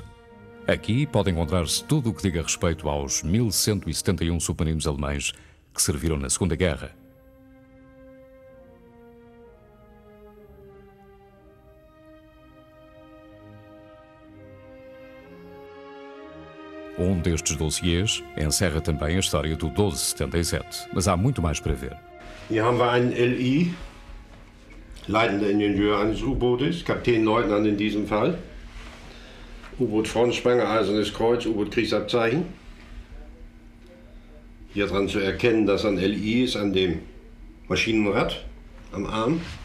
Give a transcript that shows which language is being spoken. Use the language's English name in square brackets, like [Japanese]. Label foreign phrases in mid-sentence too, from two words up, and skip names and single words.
[Portuguese] Aqui pode encontrar-se tudo o que diga respeito aos 1171 submarinos alemães que serviram na Segunda Guerra. Um destes dossiês encerra também a história do 1277, mas há muito mais para ver. [German] Hier haben wir einen LI, leitender Ingenieur eines U-Bootes, Kapitänleutnant in diesem Fall. U-Boot Frontspranger, Eisernes Kreuz, U-Boot Kriegsabzeichen. Hier dran zu erkennen, dass ein LI ist an dem Maschinenrad am Arm.